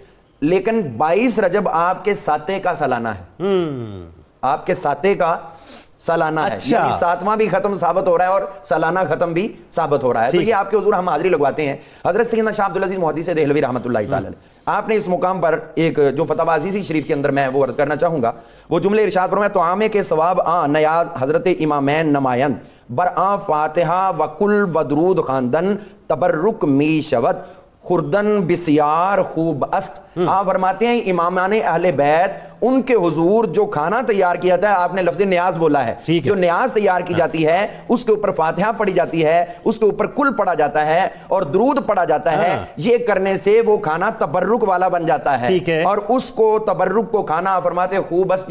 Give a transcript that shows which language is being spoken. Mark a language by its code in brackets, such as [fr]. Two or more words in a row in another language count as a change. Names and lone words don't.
[ur] لیکن 22 رجب آپ کے ساتے کا سالانہ ہے، آپ کے ساتے کا سالانہ ہے، یعنی 7واں بھی ختم ثابت ہو رہا ہے اور سالانہ ختم بھی ثابت ہو رہا ہے. تو یہ آپ کے حضور ہم حاضری لگواتے ہیں. حضرت سیدنا شاہ عبدالعزیز محدث دہلوی رحمۃ اللہ تعالی علیہ، آپ نے اس مقام پر ایک جو فتاوی عزیزی شریف کے اندر میں وہ عرض کرنا چاہوں گا، وہ جملے ارشاد فرمایا [fa] تو عامے کے ثواب نیاز حضرت امامین نمایند برآں فاتحہ و کل و درود خواندن تبرک می شود خوردن بسیار خوب است. [ur] آپ فرماتے ہیں امامان اہل بیت ان کے حضور جو کھانا تیار کیا جاتا ہے، آپ نے لفظ نیاز بولا ہے، جو نیاز تیار کی جاتی ہے اس کے اوپر فاتحہ پڑھی جاتی ہے، اس کے اوپر کل پڑھا جاتا ہے اور درود پڑھا جاتا ہے. یہ کرنے سے وہ کھانا تبرک والا بن جاتا ہے، اور اس کو تبرک کو کھانا فرماتے ہیں [fa] خوب است.